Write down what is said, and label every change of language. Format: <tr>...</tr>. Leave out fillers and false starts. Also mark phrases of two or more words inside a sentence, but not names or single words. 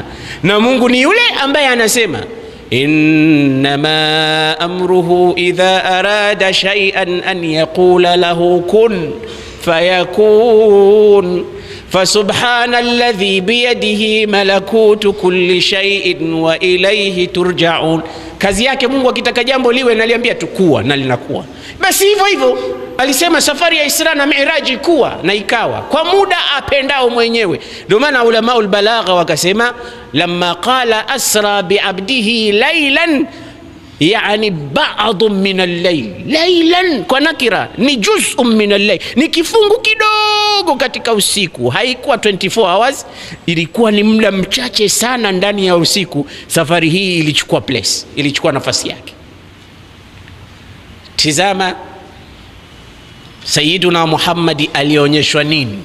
<sw>Na Mungu ni yule ambaye anasema</sw> <ar>إنما أمره إذا أراد شيئا أن يقول له كن فيكون فسبحان الذي بيده ملكوت كل شيء وإليه ترجعون.</ar> <sw>Kazi yake Mungu akitaka jambo liwe naliambia tukua na linakuwa. Basi hivyo hivyo alisema safari ya Isra na Mi'raji kuwa na ikawa kwa muda apendao mwenyewe. Ndio maana</sw> <ar>علماء البلاغة wakasema لما قال أسرى بعبده ليلا يعني بعض من الليل.</ar> <sw>Laylan kwa nakira ni</sw> <ar>جزء من الليل,</ar> <sw>ni kifungu kidogo katika usiku. Haikuwa 24 hours, ilikuwa ni muda mchache sana ndani ya usiku. Safari hii ilichukua place, ilichukua nafasi yake. Tizama Sayyiduna Muhammad alionyeshwa nini?</sw>